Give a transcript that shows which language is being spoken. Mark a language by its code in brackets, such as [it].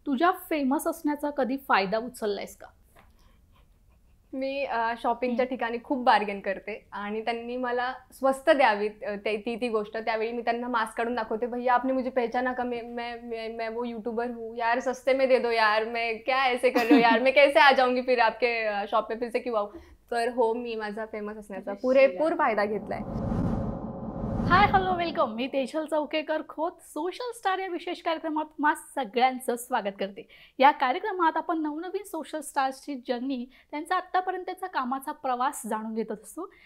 [mr] तुझ्या फेमस असण्याचा कधी फायदा उचललायस का? मी शॉपिंगच्या ठिकाणी खूप बार्गेन करते आणि त्यांनी मला स्वस्त द्यावीत ती गोष्ट. त्यावेळी मी त्यांना मास्क काढून दाखवते, [hi] "भैया आपने मुझे पहचाना का? मैं वो यूट्यूबर हूँ. यार सस्ते में दे दो यार. मैं क्या ऐसे कर रहे हो यार? मैं कैसे आ जाऊंगी फिर आपके शॉप पे फिर से क्यों आऊँ?" [mr] तर हो, मी माझा फेमस असण्याचा पुरेपूर फायदा घेतलाय. Hi hello welcome. मी तेजल चौकेकर खोत सोशल स्टार या विशेष कार्यक्रमात तुम्हा सगळ्यांचं स्वागत करते. या कार्यक्रमात आपण नवनवीन सोशल स्टार्सची जर्नी, त्यांचा आत्तापर्यंतचा कामाचा प्रवास जाणून घेत असतो.